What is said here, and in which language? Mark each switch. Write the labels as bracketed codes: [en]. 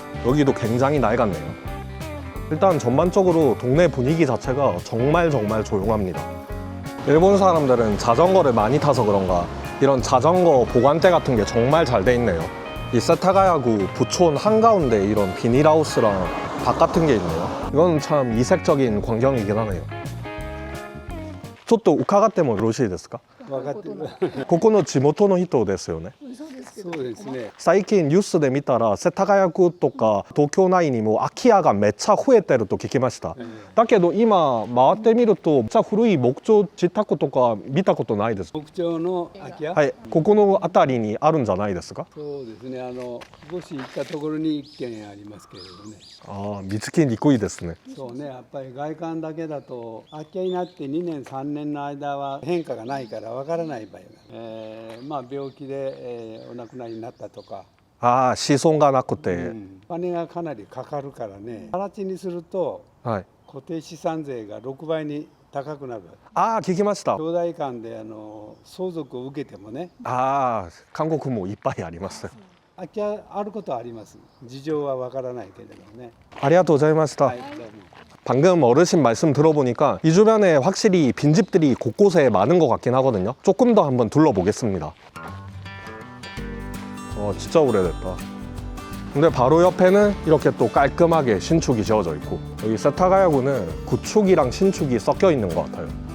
[ko] 여기도 굉장히 낡았네요. 일단 전반적으로 동네 분위기 자체가 정말 조용합니다. 일본 사람들은 자전거를 많이 타서 그런가 이런 자전거 보관대 같은 게 정말 잘 돼 있네요. 이 세타가야구 부촌 한가운데 이런 비닐하우스랑 밭 같은 게 있네요. 이건 참 이색적인 광경이긴 하네요. [ja] ちょっと伺ってもよろしいですか？分かってる。ここの地元の人ですよね。そうですね。最近ニュースで見たら世田谷区とか東京内にも空き家がめっちゃ増えてると聞きました。だけど今回ってみるとめっちゃ古い木造自宅とか見たことないです。木彫の空き家。はい、ここの辺りにあるんじゃないですか？そうですね。少し行ったところに一軒ありますけれどね。ああ、見つけにくいですね。そうね。やっぱり外観だけだと空き家になって2年3年の間は変化がないからわからない場合が、病気で、お亡くなりになったとか。ああ、子孫がなくて、お金がかなりかかるからね。更地にすると、はい、固定資産税が6倍に高くなる。ああ、聞きました。兄弟間で相続を受けてもね。ああ、韓国もいっぱいあります。空き家あることはあります。事情はわからないけれどもね。 아리가토자이마시타. はい、どうも。 [ko] 방금 어르신 말씀 들어보니까 이 주변에 확실히 빈집들이 곳곳에 많은 것 같긴 하거든요. 조금 더 한번 둘러보겠습니다. 진짜 오래됐다. 근데 바로 옆에는 이렇게 또 깔끔하게 신축이 지어져 있고, 여기 세타가야구는 구축이랑 신축이 섞여 있는 것 같아요.